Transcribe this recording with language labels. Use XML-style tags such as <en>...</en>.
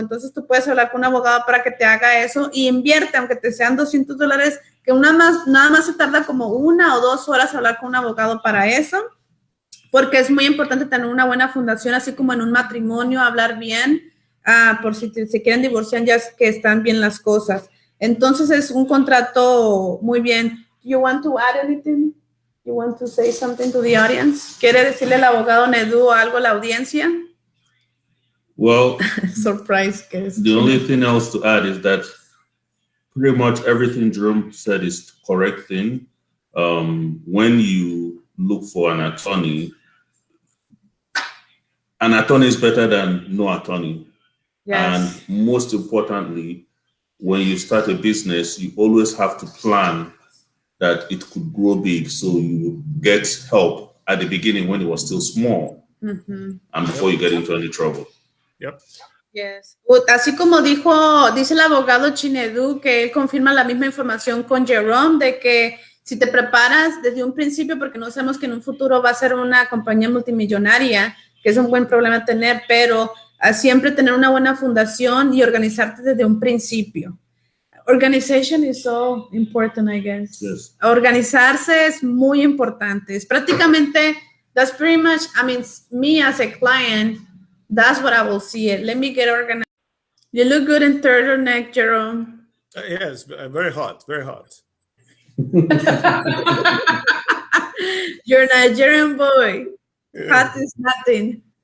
<es>Entonces tú puedes hablar con un abogado para que te haga eso y invierte, aunque te sean $200, que nada más se tarda como 1 o 2 horas hablar con un abogado para eso, porque es muy importante tener una buena fundación, así como en un matrimonio, hablar bien, por si se quieren divorciar, ya que están bien las cosas. Entonces es un contrato muy bien.</es> <en>Do you want to add anything? You want to say something to the audience?</en> <es>¿Quiere decirle al abogado Nedu algo a la audiencia?</es> <en>Well, surprise. The only thing else to add is that pretty much everything Jerome said is the correct thing. When you look for an attorney is better than no attorney. Yes. And most importantly, when you start a business, you always have to plan that it could grow big, so you get help at the beginning when it was still small, and before you get into any trouble. Yep. Yes.</en> <es>Así como dice el abogado Chinedu, que él confirma la misma información con Jerome, de que si te preparas desde un principio, porque no sabemos que en un futuro va a ser una compañía multimillonaria, que es un buen problema tener, pero siempre tener una buena fundación y organizarte desde un principio.</es> <en>Organization is so important, I guess. Yes.</en> <es>Organizarse es muy importante. Es prácticamente,</es> <en>that's pretty much, I mean, me as a client, that's what I will see it. Let me get organized. You look good in turtleneck, Jerome. Yes, very hot, very hot. You're a Nigerian boy. Hot is nothing.</en>